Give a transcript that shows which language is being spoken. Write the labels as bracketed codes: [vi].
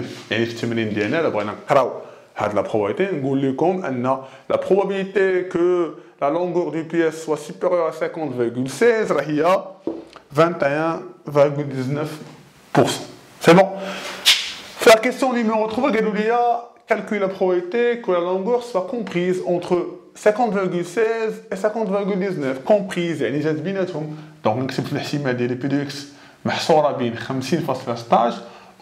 [ar] يعني في التمرين ديالنا الا بغينا نقراو هاد [fr] la probabilité نقول لكم ان la probabilité que la longueur d'une pièce soit supérieure à 50,16 [ar] راه هي 21,19%. [fr] C'est bon. La question numéro 3 [ar] قالوا لي [fr] calculer la probabilité que la longueur soit comprise entre 50,16 et 50,19. [ar] comprise يعني جات بيناتهم. دونك نكتب في الاحتمال ديالي بي دو اكس محصوره بين 50.16